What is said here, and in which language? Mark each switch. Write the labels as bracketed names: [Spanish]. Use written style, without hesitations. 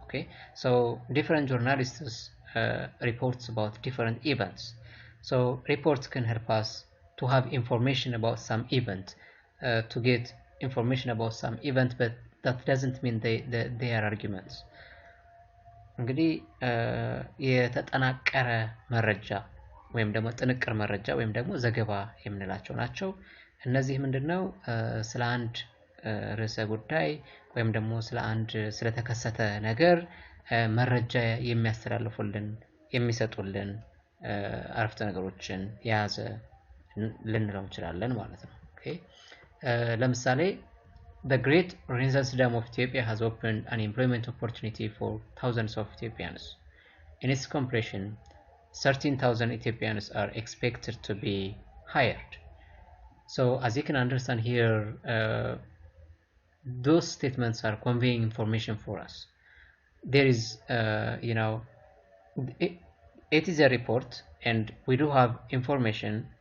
[English] Okay, so different journalists reports about different events. So reports can help us to have information about some event, to get information about some event, but that doesn't mean they are arguments. [Amharic] እንግዲህ የተጠናቀረ መረጃ ወይም ደግሞ ጥንቅር መረጃ ወይም ደግሞ ዘገባ የምንላቸው ናቸው። እነዚህ ምንድነው ስለ አንድ ርዕሰ ጉዳይ ወይም ደግሞ ስለ አንድ ስለተከሰተ ነገር መረጃ የሚያስተላልፉልን የሚሰጡልን አረፍተ ነገሮችን የያዘ ልንለው እንችላለን ማለት ነው። ኦኬ [English] ለምሳሌ The Great Renaissance Dam of Ethiopia has opened an employment opportunity for thousands of Ethiopians. In its completion, 13,000 Ethiopians are expected to be hired. So as you can understand here, those statements are conveying information for us. There is, it is a report, and we do have information.